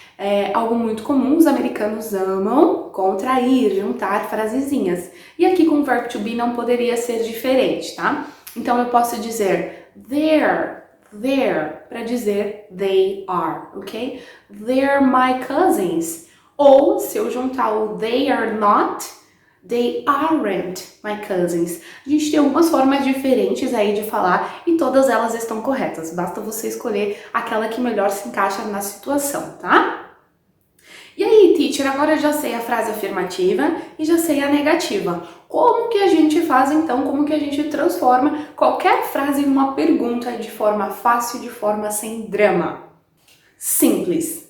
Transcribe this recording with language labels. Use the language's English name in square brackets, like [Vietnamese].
[Portuguese] É algo muito comum, os americanos amam contrair, juntar frasezinhas. E aqui com o verbo to be não poderia ser diferente, tá? Então eu posso dizer [English] there, [Portuguese] para dizer [English] they are, [Portuguese] ok? [English] They're my cousins. [Portuguese] Ou, se eu juntar o [English] they are not, they aren't my cousins. [Portuguese] A gente tem algumas formas diferentes aí de falar e todas elas estão corretas. Basta você escolher aquela que melhor se encaixa na situação, tá? E aí, teacher, agora eu já sei a frase afirmativa e já sei a negativa. Como que a gente faz então? Como que a gente transforma qualquer frase em uma pergunta de forma fácil, de forma sem drama? Simples.